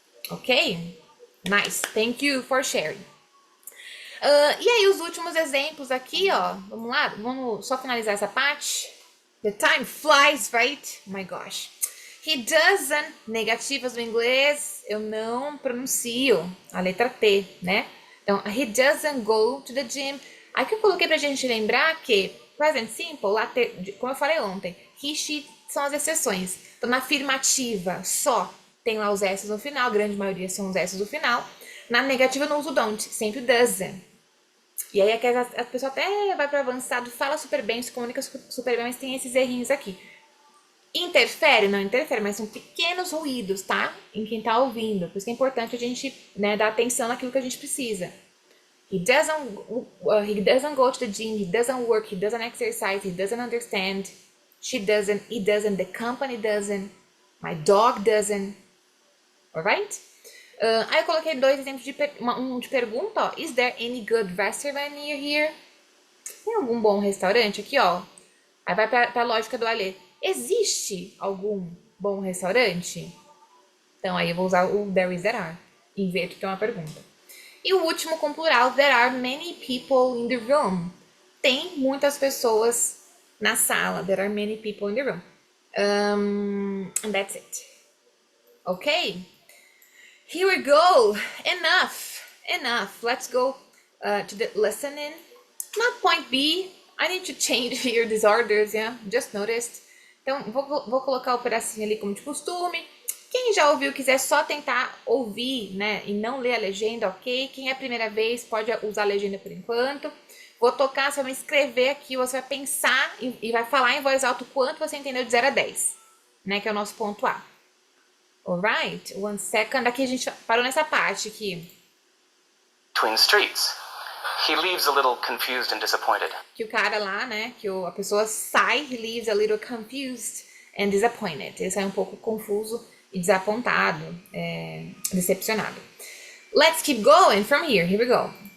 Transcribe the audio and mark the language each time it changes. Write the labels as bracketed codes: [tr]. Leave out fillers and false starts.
[en] Ok? Nice. Thank you for sharing. [pt] E aí, os últimos exemplos aqui, ó. Vamos lá? Vamos só finalizar essa parte. [en] The time flies, right? Oh my gosh. He doesn't, [pt] negativas do inglês, eu não pronuncio a letra T, né? Então, [en] he doesn't go to the gym. [pt] Aqui eu coloquei pra gente lembrar que present simple, lá como eu falei ontem, he, she são as exceções. Então, na afirmativa, só tem lá os S no final, a grande maioria são os S no final. Na negativa, eu não uso don't, sempre doesn't. E aí a pessoa até vai para avançado, fala super bem, se comunica super bem, mas tem esses errinhos aqui. Interfere? Não interfere, mas são pequenos ruídos, tá? Em quem tá ouvindo. Por isso que é importante a gente, né, dar atenção naquilo que a gente precisa. [en] He doesn't go to the gym, he doesn't work, he doesn't exercise, he doesn't understand, she doesn't, he doesn't, the company doesn't, my dog doesn't. Alright? [pt] Aí eu coloquei dois exemplos um de pergunta, ó. [en] Is there any good restaurant near here? [pt] Tem algum bom restaurante aqui, ó? Aí vai pra lógica do Alê. Existe algum bom restaurante? Então aí eu vou usar o there is, there are. Inverto que é uma pergunta. E o último com plural, [en] there are many people in the room. [pt] Tem muitas pessoas na sala. [en] There are many people in the room. And that's it. Ok? Here we go. Enough. Let's go to the listening. Not point B. I need to change here these orders, yeah? Just noticed. [pt] Então, vou colocar o pedacinho ali como de costume. Quem já ouviu quiser só tentar ouvir, né, e não ler a legenda, ok? Quem é a primeira vez pode usar a legenda por enquanto. Vou tocar, você vai escrever aqui, você vai pensar e vai falar em voz alta o quanto você entendeu de 0 a 10, né, que é o nosso ponto A. [en] Alright, one second. [pt] Aqui a gente parou nessa parte aqui. [en] Twin streets. He leaves a little confused and disappointed. [pt] Que o cara lá, né, que a pessoa sai, [en] he leaves a little confused and disappointed. [pt] Ele sai um pouco confuso e desapontado, decepcionado. [en] Let's keep going from here. Here we go.